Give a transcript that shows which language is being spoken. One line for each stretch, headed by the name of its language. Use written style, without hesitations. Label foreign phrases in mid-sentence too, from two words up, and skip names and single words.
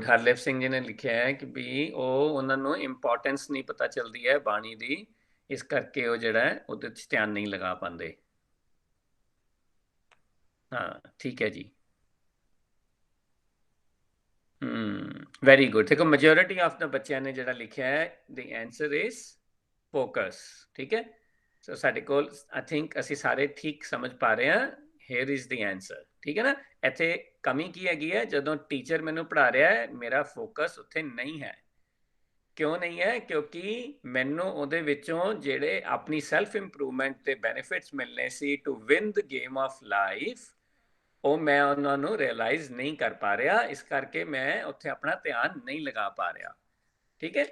Punjabi: ਹਰਲੇਪ ਸਿੰਘ ਜੀ ਨੇ ਲਿਖਿਆ ਹੈ ਕਿ ਵੀ ਉਹ ਉਹਨਾਂ ਨੂੰ ਇੰਪੋਰਟੈਂਸ ਨਹੀਂ ਪਤਾ ਚੱਲਦੀ ਹੈ ਬਾਣੀ ਦੀ, ਇਸ ਕਰਕੇ ਉਹ ਜਿਹੜਾ ਹੈ ਉਹਦੇ 'ਚ ਧਿਆਨ ਨਹੀਂ ਲਗਾ ਪਾਉਂਦੇ। ਹਾਂ, ਠੀਕ ਹੈ ਜੀ।
English: very good.
Punjabi: ਦੇਖੋ
English: majority of the
Punjabi: ਬੱਚਿਆਂ ਨੇ ਜਿਹੜਾ ਲਿਖਿਆ ਹੈ
English: the answer is focus,
Punjabi: ਠੀਕ ਹੈ। ਸੋ ਸਾਡੇ ਕੋਲ
English: I think
Punjabi: ਅਸੀਂ ਸਾਰੇ ਠੀਕ ਸਮਝ ਪਾ ਰਹੇ ਹਾਂ।
English: here is the answer,
Punjabi: ਠੀਕ ਹੈ ਨਾ। ਇੱਥੇ ਕਮੀ ਕੀ ਹੈਗੀ ਹੈ, ਜਦੋਂ ਟੀਚਰ ਮੈਨੂੰ ਪੜ੍ਹਾ ਰਿਹਾ ਹੈ ਮੇਰਾ ਫੋਕਸ ਉੱਥੇ ਨਹੀਂ ਹੈ। ਕਿਉਂ ਨਹੀਂ ਹੈ? ਕਿਉਂਕਿ ਮੈਨੂੰ ਉਹਦੇ ਵਿੱਚੋਂ ਜਿਹੜੇ ਆਪਣੀ
English: self improvement
Punjabi: ਦੇ ਬੈਨੀਫਿਟਸ ਮਿਲਨੇ ਸੀ
English: to win the game of life,
Punjabi: ਉਹ ਮੈਂ ਉਹਨਾਂ ਨੂੰ ਰਿਅਲਾਈਜ਼ ਨਹੀਂ ਕਰ ਪਾ ਰਿਹਾ, ਇਸ ਕਰਕੇ ਮੈਂ ਉੱਥੇ ਆਪਣਾ ਧਿਆਨ ਨਹੀਂ ਲਗਾ ਪਾ ਰਿਹਾ, ਠੀਕ ਹੈ।